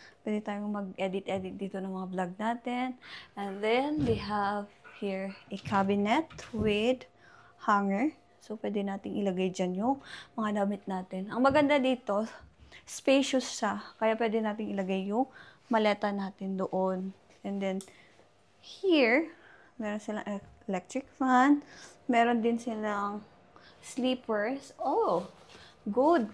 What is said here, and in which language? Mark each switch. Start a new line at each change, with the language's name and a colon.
Filipino: Pwede tayong mag-edit-edit dito ng mga vlog natin.
English: And then, we have here a cabinet with hanger.
Filipino: So, pwede nating ilagay dyan yung mga damit natin. Ang maganda dito, spacious siya. Kaya pwede nating ilagay yung maleta natin doon.
English: And then, here,
Filipino: meron silang
English: electric fan.
Filipino: Meron din silang sleepers.
English: Oh, good.